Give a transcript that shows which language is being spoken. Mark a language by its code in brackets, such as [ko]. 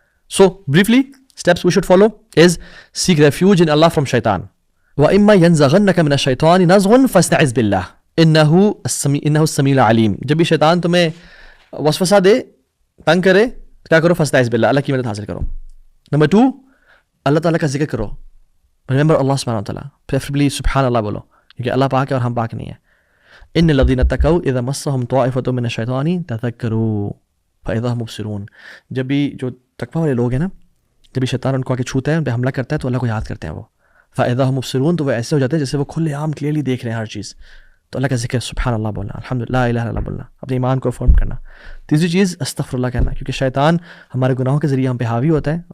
[en] so briefly steps we should follow is seek refuge in Allah from Shaitan, [ar] وَإِمَّا يَنزَغَنَّكَ مِنَ الشَّيْطَانِ نَزْغٌ فَاسْتَعِذْ بِاللَّهِ إِنَّهُ السَّمِيعُ الْعَلِيمُ. [ur] جب بھی شیطان تمہیں وسوسہ دے, تنگ کرے, کیا کرو؟ [ar] فاستعذ باللہ, [ur] اللہ کی مدد حاصل کرو. نمبر 2, اللہ تعالیٰ کا ذکر کرو, [en] remember اللہ سبحانہ وتعالیٰ, [ur] پریفریبلی سبحان اللہ بولو, کیونکہ اللہ پاک ہے اور ہم پاک نہیں ہیں. [ar] ان الذین اتقوا اذا مسهم طائفة من الشیطان تذکروا فاذا هم مبصرون. [ur] جب بھی جو تقوی والے لوگ ہیں نا, جب بھی شیطان ان کو آ کے چھوتا ہے, ان پہ حملہ کرتا ہے, تو اللہ کو یاد کرتے ہیں وہ, [ar] فاذا هم مبصرون, [ur] تو وہ ایسے ہو جاتے ہیں جیسے وہ کھلے عام کلیئرلی دیکھ رہے ہیں ہر چیز. تو اللہ کا ذکر سبحان اللہ بولنا, الحمدللہ, لا الہ الا اللہ بولنا, اپنے ایمان کو افرم کرنا. تیسری چیز استغفر اللہ کہنا, کیونکہ شیطان ہمارے گناہوں کے ذریعے ہم پہ حاوی ہوتا ہے.